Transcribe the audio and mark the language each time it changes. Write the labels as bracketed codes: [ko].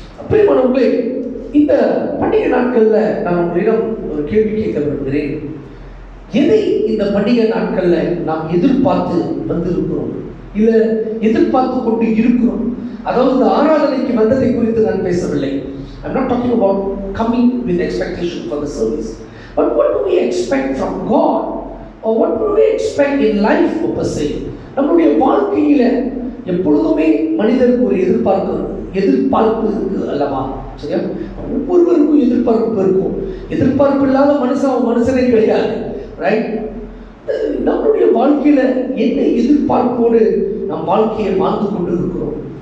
[ta] பிரியமானவர்களே, இந்த பண்டிகை நாட்களில் நான் உங்களிடம் ஒரு கேள்வி கேட்க விரும்புகிறேன். எதை இந்த பண்டிகை நாட்களில் நாம் எதிர்பார்த்து வந்திருக்கிறோம், இல்லை எதிர்பார்த்து கொண்டு இருக்கிறோம்? அதாவது இந்த ஆராதனைக்கு வந்ததை குறித்து நான் பேசவில்லை. [en] I'm not talking about coming with expectation for the service, but what do we expect from God, or what do we expect in life per se? [ta] நம்முடைய வாழ்க்கையில எப்பொழுதுமே மனிதருக்கு ஒரு எதிர்பார்ப்பு இருக்கு அல்லவா? சரியா? ஒவ்வொருவருக்கும் எதிர்பார்ப்பு இருக்கும். எதிர்பார்ப்பு இல்லாத மனுஷனே கிடையாது. ரைட்? நம்மளுடைய வாழ்க்கையில என்ன எதிர்பார்ப்போடு நம் வாழ்க்கையை வாழ்ந்து கொண்டு இருக்கிறோம்?